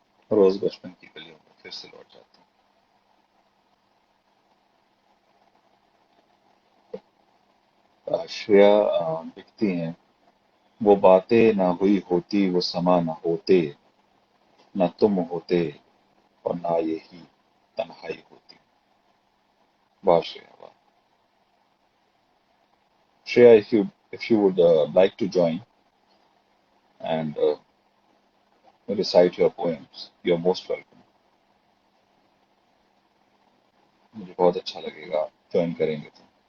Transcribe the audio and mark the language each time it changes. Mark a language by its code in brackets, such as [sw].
[hi] रोज बचपन की गलियों में फिर से लौट जाता हूँ। श्रेया लिखती हैं, वो बातें ना हुई होती, वो समा ना होते, ना तुम होते और ना यही तन्हाई होती। वाह श्रेया वाह। [en] Shreya, if you would like to join and recite your poems, you're most welcome. [hi] मुझे बहुत अच्छा लगेगा ज्वाइन करेंगे तो।